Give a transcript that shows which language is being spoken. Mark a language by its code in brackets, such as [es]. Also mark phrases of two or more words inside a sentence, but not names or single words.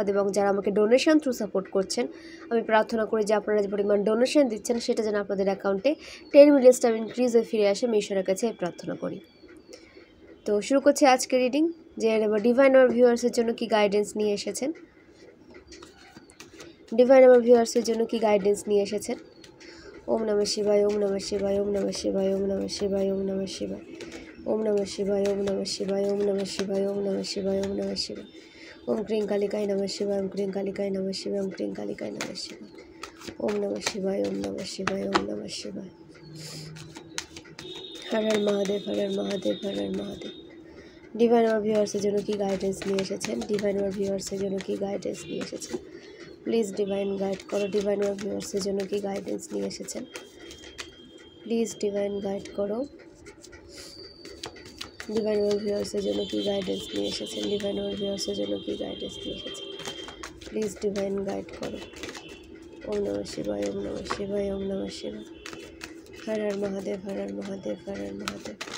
[bn] এবং যারা আমাকে [en] donation through support [bn] করছেন, আমি প্রার্থনা করি যে আপনারা যে পরিমাণ ডোনেশন দিচ্ছেন সেটা যেন আপনাদের অ্যাকাউন্টে 10 [en] million star increase [bn] হয়ে ফিরে আসে। আমি ঈশ্বরের কাছে প্রার্থনা করি। তো শুরু করছি আজকে রিডিং। যে ডিভাইন আমার ভিউয়ার্সের জন্য কি গাইডেন্স নিয়ে এসেছেন, ডিভাইন আমার ভিউয়ার্সের জন্য কি গাইডেন্স নিয়ে এসেছেন। [sa] ওম নমঃ শিবায়, ওম নমঃ শিবায়, ওম নমঃ শিবায়, ওম নমঃ শিবায়, ওম নমঃ শিবায়, ওম নমঃ শিবায়, ওম নমঃ শিবায়, ওম নমঃ শিবায়, ওম নমঃ শিবায়, ওম নমঃ শিবায়, ওম ক্রিং কালিকায় নমঃ শিবায়, ওম ক্রিং কালিকায় নমঃ শিবায়, ওম ক্রিং কালিকায় নমঃ শিবায়, ওম নমঃ শিবায়, ওম নমঃ শিবায়, ওম নমঃ শিবায়। হর হর মহাদেব, হর হর মহাদেব, হর হর মহাদেব। [bn] ডিভাইন আমার ভিউয়ার্সের জন্য কি গাইডেন্স নিয়ে এসেছেন, ডিভাইন আমার ভিউয়ার্সের জন্য কি গাইডেন্স নিয়ে এসেছেন। [en] please divine guide [bn] করো। ডিভাইন আমার ভিউয়ার্সের জন্য কি গাইডেন্স নিয়ে এসেছেন, [en] please divine guide [bn] করো। ডিভাইন আমার ভিউয়ার্সের জন্য কি গাইডেন্স নিয়ে এসেছেন, ডিভাইন আমার ভিউয়ার্সের জন্য কি গাইডেন্স নিয়ে এসেছেন। [en] please divine guide [bn] করো। [sa] ওম নমঃ শিবায়, ওম নমঃ শিবায়, ওম নমঃ শিবায়। হর হর মহাদেব, হর হর মহাদেব, হর হর মহাদেব।